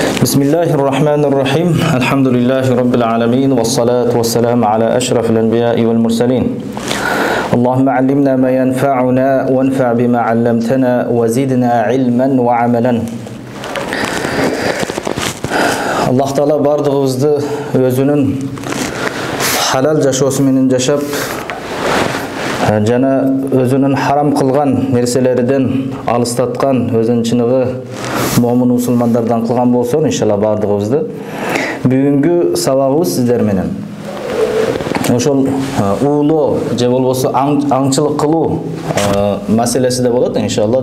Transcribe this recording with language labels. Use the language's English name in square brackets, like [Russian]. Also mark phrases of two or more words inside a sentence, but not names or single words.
[Arabic] بسم الله الرحمن الرحيم الحمد لله رب العالمين والصلاة والسلام على أشرف الأنبياء والمرسلين اللهم علمنا ما ينفعنا وانفع بما علمتنا وزدنا علما وعملا الله تعالى [Kyrgyz] бардығыбызды өзінің халал жашоосуменен жашап жана өзінің харам кылган нерселерден алыстаткан өзүнүн чыныгы момун мусулмандардан кылган болсун иншалла бардыгыбызды бүгүнкү сабагыбыз сиздер менен ошол уулоо же болбосо аңчылык кылуу маселеси да болот иншалла.